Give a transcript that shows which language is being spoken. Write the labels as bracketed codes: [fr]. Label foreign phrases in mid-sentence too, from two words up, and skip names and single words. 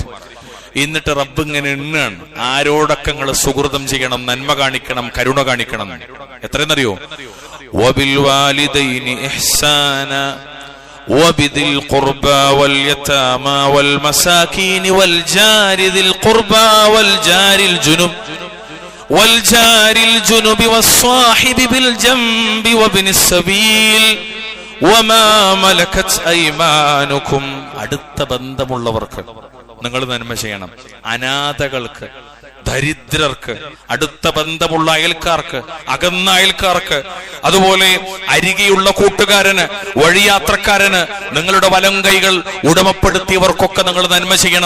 [ml] എന്നിട്ട് റബ്ബ് ഇങ്ങനെ എണ്ണാണ്, ആരോടൊക്കെ നിങ്ങൾ സുഹൃതം ചെയ്യണം, നന്മ കാണിക്കണം, കരുണ കാണിക്കണം. [ar] എത്രയെന്നറിയോ? وبالوالدين إحسانا وبذي القربى واليتامى والمساكين والجار ذي القربى والجار الجنب والجار والصاحب بالجنب وابن السبيل وما ملكت أيمانكم. [ml] അടുത്ത ബന്ധമുള്ളവർക്ക് നിങ്ങൾ നന്മ ചെയ്യണം. അനാഥകൾക്ക്, ദരിദ്രർക്ക്, അടുത്ത ബന്ധമുള്ള അയൽക്കാർക്ക്, അകന്ന അയൽക്കാർക്ക്, അതുപോലെ അരികെയുള്ള കൂട്ടുകാരന്, വഴിയാത്രക്കാരന്, നിങ്ങളുടെ വലം കൈകൾ ഉടമപ്പെടുത്തിയവർക്കൊക്കെ നിങ്ങൾ നന്മ ചെയ്യണം.